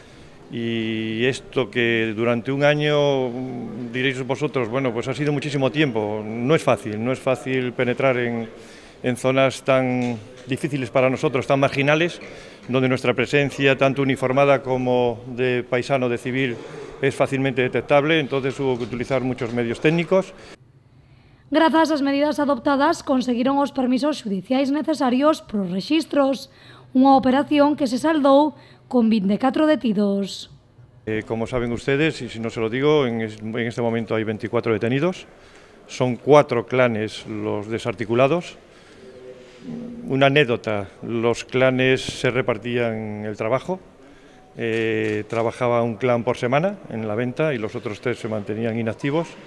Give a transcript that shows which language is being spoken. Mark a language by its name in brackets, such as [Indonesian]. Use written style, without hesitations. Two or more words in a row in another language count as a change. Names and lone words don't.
[Spanish] Y esto que durante un año, diréis vosotros, ha sido muchísimo tiempo. No es fácil penetrar en zonas tan difíciles para nosotros, tan marginales, donde nuestra presencia, tanto uniformada como de paisano, de civil, es fácilmente detectable. Entonces hubo que utilizar muchos medios técnicos. [Galician] Grazas ás medidas adoptadas, conseguiron os permisos xudiciais necesarios para os rexistros, unha operación que se saldou con 24 detidos. [Spanish] Como saben ustedes, y si no se lo digo, en este momento hay 24 detenidos. Son 4 clanes los desarticulados. Una anécdota: los clanes se repartían el trabajo. Trabajaba un clan por semana en la venta y los otros 3 se mantenían inactivos.